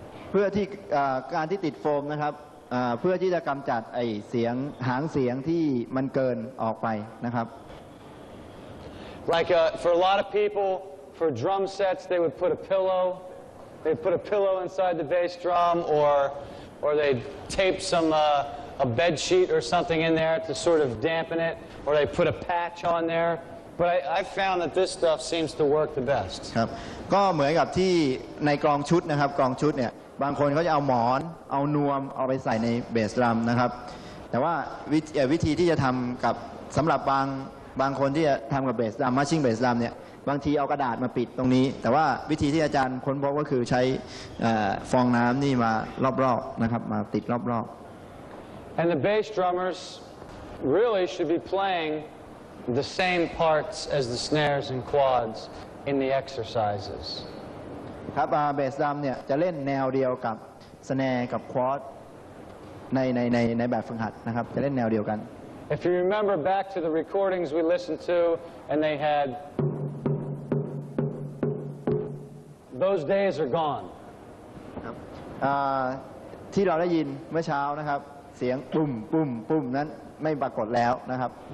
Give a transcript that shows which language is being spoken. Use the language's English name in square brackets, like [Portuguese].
[Thai] เพื่อที่การที่ติดโฟมนะครับเพื่อที่จะกำจัดไอเสียงหางเสียงที่มันเกินออกไปนะครับ [English] Like for a lot of people, for drum sets, they would put a pillow. They'd put a pillow inside the bass drum, or they'd tape a bed sheet or something in there to sort of dampen it, or they put a patch on there. But I found that this stuff seems to work the best. [Thai] ครับก็เหมือนกับที่ในกลองชุดนะครับกลองชุดเนี่ยบางคนเขาจะเอาหมอนเอานวมเอาไปใส่ในเบสดรัมนะครับแต่ว่าวิธีที่จะทำกับสำหรับบางคนที่จะทำกับเบสดรัมมาชิ่งเบสดรัมเนี่ยบางทีเอากระดาษมาปิดตรงนี้แต่ว่าวิธีที่อาจารย์ค้นพบก็คือใช้ฟองน้ำนี่มารอบๆนะครับมาติดรอบๆ [English] And the bass drummers really should be playing the same parts as the snares and quads in the exercises. [Thai] ครับเบสดรัมเนี่ยจะเล่นแนวเดียวกับสแนร์กับควอดในแบบฝึกหัดนะครับจะเล่นแนวเดียวกัน [English] If you remember back to the recordings we listened to and they had those days are gone. [Thai] ครับที่เราได้ยินเมื่อเช้านะครับเสียงปุ่มปุ่มปุ่มนั้นไม่ปรากฏแล้วนะครับ